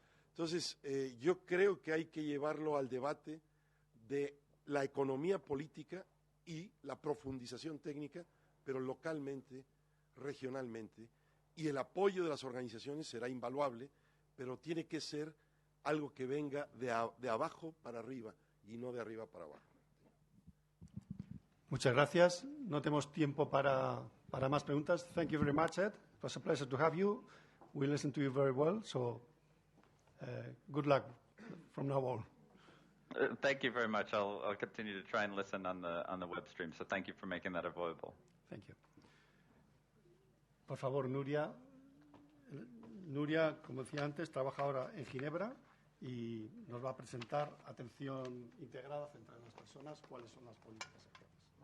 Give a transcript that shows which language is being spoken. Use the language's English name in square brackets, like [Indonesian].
[Spanish] Entonces, yo creo que hay que llevarlo al debate de la economía política y la profundización técnica, pero localmente, regionalmente, y el apoyo de las organizaciones será invaluable, pero tiene que ser algo que venga de abajo para arriba y no de arriba para abajo. Muchas gracias. No tenemos tiempo para más preguntas. [English] Thank you very much, Ed. It was a pleasure to have you. We listened to you very well, so good luck from now on. Thank you very much. I'll continue to try and listen on the web stream. So thank you for making that available. Thank you. [Spanish] Por favor, [English] Nuria. [Spanish] Nuria, como decía antes, trabaja ahora en Ginebra y nos va a presentar atención integrada centrada en las personas, cuáles son las políticas actuales.